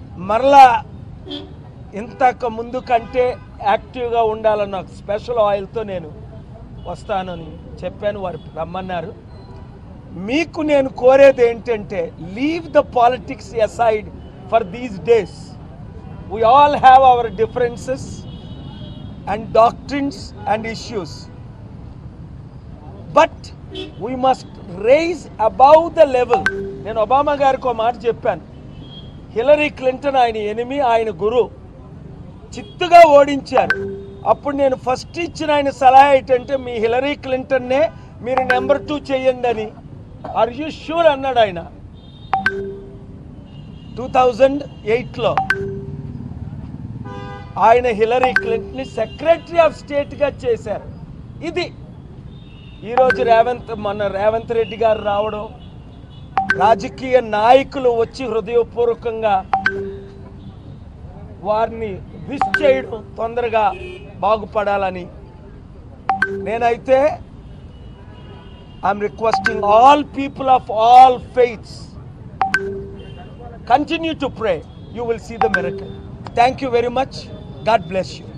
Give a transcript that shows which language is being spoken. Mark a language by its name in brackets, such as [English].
[Telugu] మరలా ఇంతకు ముందు కంటే యాక్టివ్గా ఉండాలన్న స్పెషల్ ఆయిల్తో నేను వస్తానని చెప్పాను. వారు రమ్మన్నారు. మీకు నేను కోరేది ఏంటంటే, [English] Leave the politics aside for these days. We all have our differences and doctrines and issues, but we must raise above the level. [Telugu] నేను ఒబామా గారికి ఒక మాట చెప్పాను. హిలరీ క్లింటన్ ఆయన ఎనిమి, ఆయన గురు, చిత్తుగా ఓడించారు. అప్పుడు నేను ఫస్ట్ ఇచ్చిన ఆయన సలహా ఏంటంటే, మీ హిలరీ క్లింటన్నే మీరు నెంబర్ 2 చేయండి అని. [English] are you sure [Telugu] అన్నాడు ఆయన 2008లో. ఆయన హిలరీ క్లింటన్ని సెక్రటరీ ఆఫ్ స్టేట్గా చేశారు. ఇది ఈరోజు రేవంత్ రెడ్డి గారు రావడం, రాజకీయ నాయకులు వచ్చి హృదయపూర్వకంగా వారిని విష్ చేయడం, తొందరగా బాగుపడాలని. నేనైతే [English] I'm requesting all people of all faiths, continue to pray, you will see the miracle. Thank you very much. God bless you.